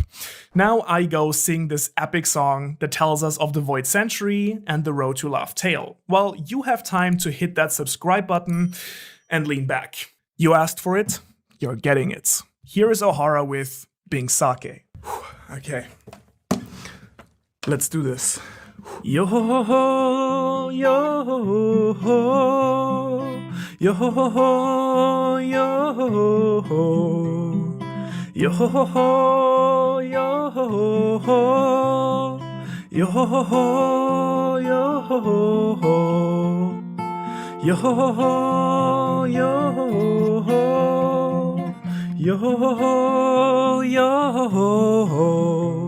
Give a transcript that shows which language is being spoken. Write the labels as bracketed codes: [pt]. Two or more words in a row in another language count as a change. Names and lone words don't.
[en] Now I go sing this epic song that tells us of the Void Century and the road to Laugh Tale, while you have time to hit that subscribe button and lean back. You asked for it, you're getting it. Here is Ohara with Binks Sake. Okay, let's do this. Yo ho ho, yo ho ho, yo ho ho, yo ho ho, yo ho ho, yo ho ho, yo ho ho, yo ho ho, yo ho ho, yo ho ho, yo ho ho, yo ho ho.